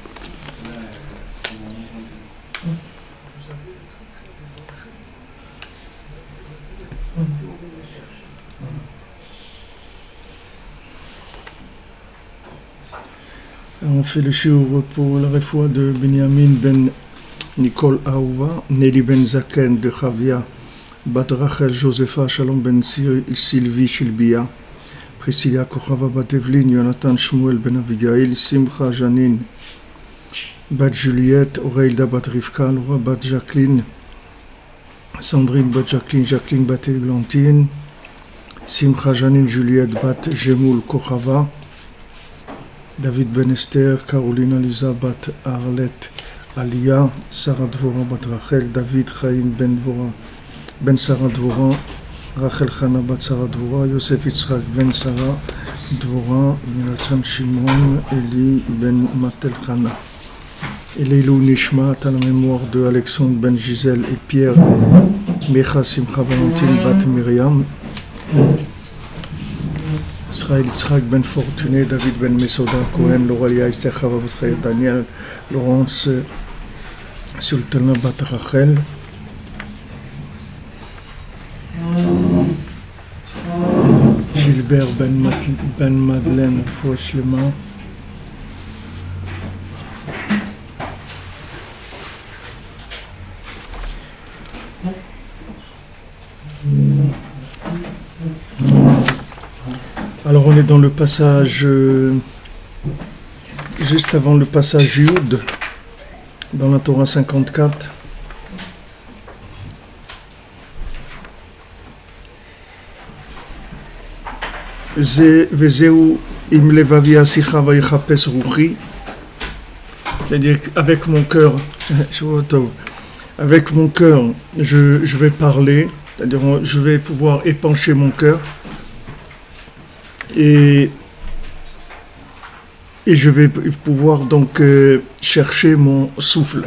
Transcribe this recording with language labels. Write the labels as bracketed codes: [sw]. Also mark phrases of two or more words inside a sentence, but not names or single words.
[fr] On fait le shiur pour la refoua de Binyamin ben Nicole Aouva, Nelly ben Zaken de Chavia, Bat Rachel Josepha, Shalom ben Sylvie Shilbia, Priscilla Kochava Bat Evelyn, Jonathan Shmuel ben Abigail, Simcha Janine, Bat Juliette, Aureilda Bat Rivka, Laura Bat Jacqueline, Sandrine Bat Jacqueline, Jacqueline Bat Eglantine, Simcha Janine Juliette Bat Jemoul Kochava, David Ben Esther, Carolina Lisa Bat Arlette Alia, Sarah Dvora Bat Rachel, David Chaim Ben Sarah Dvora, Rachel Chana Bat Sarah Dvora, Yosef Yitzhak Ben Sarah Dvora, Yonatan Shimon, Eli Ben Matel Chana. [he] לעילוי נשמת [fr] à la mémoire de Alexandre Ben Gisèle et Pierre Mecha Simcha Valentine Bat Myriam. Israël Yitzhak Ben Fortuné, David Ben Mesoda, Cohen, Loralia, Esther Chava Bat Daniel, Laurence Sultana Bat Rachel, Gilbert Ben Madeleine Fouachlema, Alors on est dans le passage, juste avant le passage Yud, dans la Torah 54. [he] ואזכרה עם לבבי אשיחה ויחפש רוחי. [fr] C'est-à-dire qu'avec mon cœur, avec mon cœur, je vais parler, c'est-à-dire je vais pouvoir épancher mon cœur. Et je vais pouvoir donc chercher mon souffle.